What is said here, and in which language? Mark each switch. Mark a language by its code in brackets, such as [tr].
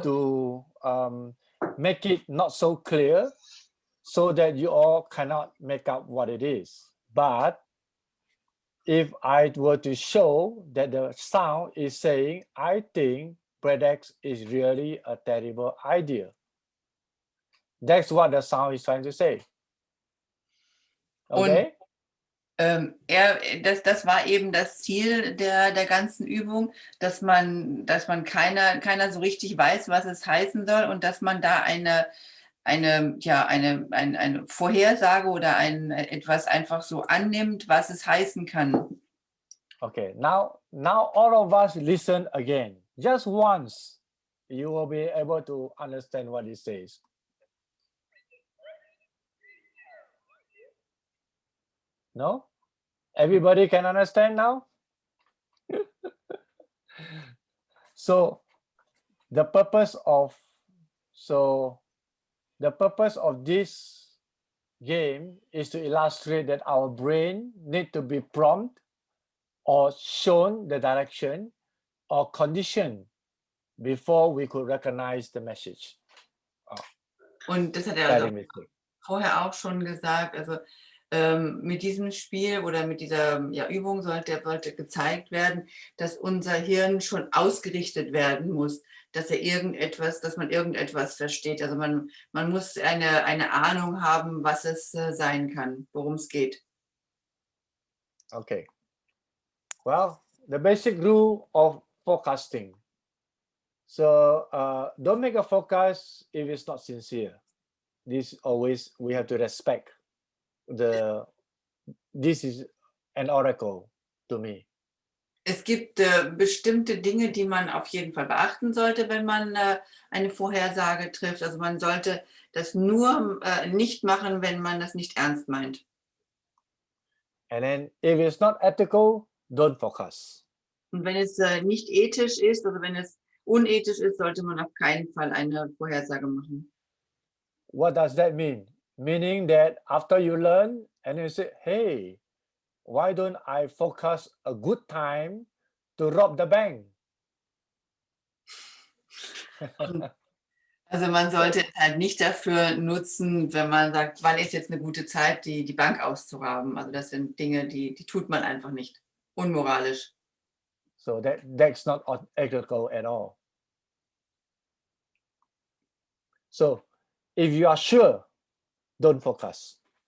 [en] to make it not so clear so that you all cannot make out what it is. But if I were to show that the sound is saying, I think Predex is really a terrible idea. That's what the sound is trying to say. Okay? [de] Das war eben das Ziel der ganzen Übung, dass man keiner so richtig weiß, was es heißen soll, und dass man da eine Vorhersage oder etwas einfach so annimmt, was es heißen kann. [en] Okay, now all of us listen again. Just once, you will be able to understand what it says. No? Everybody can understand now? So the purpose of this game is to illustrate that our brain need to be prompt or shown the direction or condition before we could recognize the message. [de] Und das hat er also vorher auch schon gesagt. Also mit diesem Spiel oder mit dieser Übung sollte gezeigt werden, dass unser Hirn schon ausgerichtet werden muss, dass man irgendetwas versteht. Also man muss eine Ahnung haben, was es sein kann, worum es geht. [en] Okay. Well, the basic rule of forecasting. So don't make a forecast if it's not sincere. This always we have to respect. This is an oracle to me. [de] Es gibt bestimmte Dinge, die man auf jeden Fall beachten sollte, wenn man eine Vorhersage trifft. Also man sollte das nur nicht machen, wenn man das nicht ernst meint. [en] And then if it's not ethical, don't forecast. [de] Und wenn es nicht ethisch ist, also wenn es unethisch ist, sollte man auf keinen Fall eine Vorhersage machen. [en] What does that mean? Meaning that after you learn and you say, hey, why don't I forecast a good time to rob the bank? [de] Also man sollte es halt nicht dafür nutzen, wenn man sagt, wann ist jetzt eine gute Zeit, die Bank auszurauben. Also das sind Dinge, die tut man einfach nicht. Unmoralisch. [en] So that's not ethical at all. So if you are sure, don't forecast.